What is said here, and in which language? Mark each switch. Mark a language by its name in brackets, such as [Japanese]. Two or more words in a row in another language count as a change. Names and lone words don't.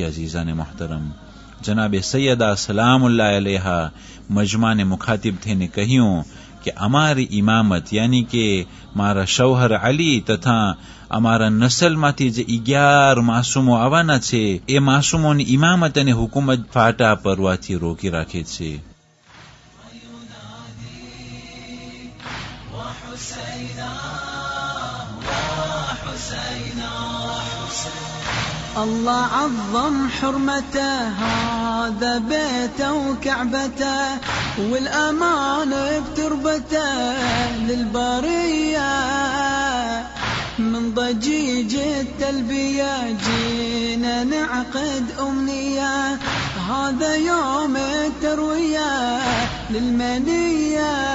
[Gujarati] અઝીઝાને મોહતરમ, જનાબે સૈયદા [Arabic] سلام الله عليها [Gujarati] મજમાને મુખાતિબ થઈને કહ્યું કે અમારી ઇમામત યાની કે મારા શૌહર અલી તથા અમારા નસલમાંથી જે 11 માસૂમો આવવાના છે એ માસૂમોની ઇમામત અને હુકુમત ફાટા પરવાથી રોકી રાખે છે. [Arabic] الله عظم حرمته هذا بيته وكعبته والأمان بتربته للبرية من ضجيج التلبية جينا نعقد أمنية هذا يوم التروية للمنية